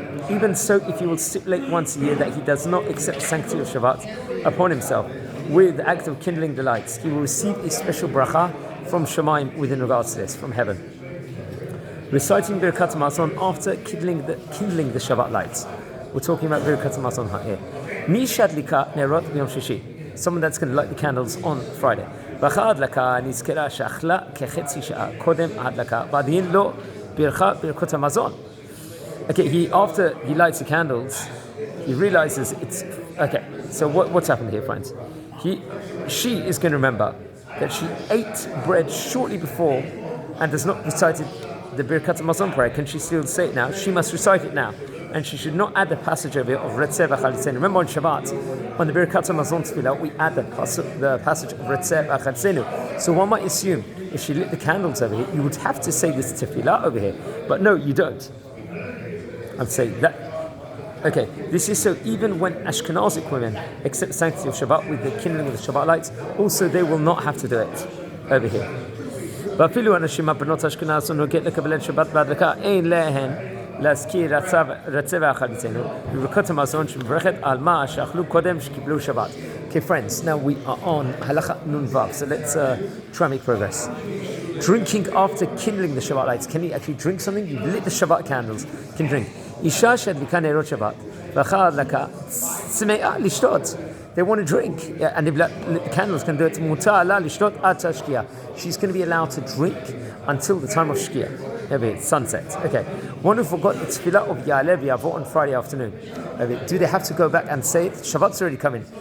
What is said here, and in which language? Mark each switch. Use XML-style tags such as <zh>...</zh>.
<en>Even so, if he will stipulate once a year that he does not accept the sanctity of Shabbat upon himself with the act of kindling the lights, he will receive a special bracha from Shemaim within regards to this, from heaven. Reciting Birkat Hamazon after kindling the Shabbat lights. We're talking about Birkat Hamazon here.</en> <he>Mi shadlika nerot b'yom shishi.</he> <en>Someone that's going to light the candles on Friday.</en> <he>בהדלקה נזכרה שאכלה כחצי שעה קודם ההדלקה, ועדיין לא בירכה ברכות המזון.</he> <en>Okay, after he lights the candles, he realizes it's okay. So what's happened here, friends? She is going to remember that she ate bread shortly before and has not recited the Birkat Hamazon prayer. Can she still say it now? She must recite it now. And she should not add the passage over here of Retzeh v'Chalitzenu. Remember on Shabbat, on the Birkat Hamazon Tefillah, we add the passage of Retzeh v'Chalitzenu. So one might assume, if she lit the candles over here, you would have to say this Tefillah over here. But no, you don't. I'd say that. Okay, this is so even when Ashkenazic women accept the sanctity of Shabbat with the kindling of the Shabbat lights, also they will not have to do it over here.</en> <he>ואפילו אנשים הבנות אשכנז נוגעות לקבל את שבת בהדלקה, אין להן להזכיר רצה והחליצנו, בברכות המזון שמברכת על מה שאכלו קודם שקיבלו שבת.</he> <en>Okay, friends, now we are on Halacha Nun Vav, so let's try and make progress. Drinking after kindling the Shabbat lights. Can you actually drink something? You lit the Shabbat candles, you can drink.</en> <he>Isha שהדליקה נרות שבת, ואחר הדלקה צמאה לשתות.</he> <en>They want to drink, and if the candles can do it.</en> <he>מותר לה לשתות עד השקיעה.</he> <en>She's going to be allowed to drink until the time of Shkia, sunset. Okay. One who forgot the tefillah of Ya'aleh v'Yavo on Friday afternoon. Do they have to go back and say it? Shabbat's already coming.</en>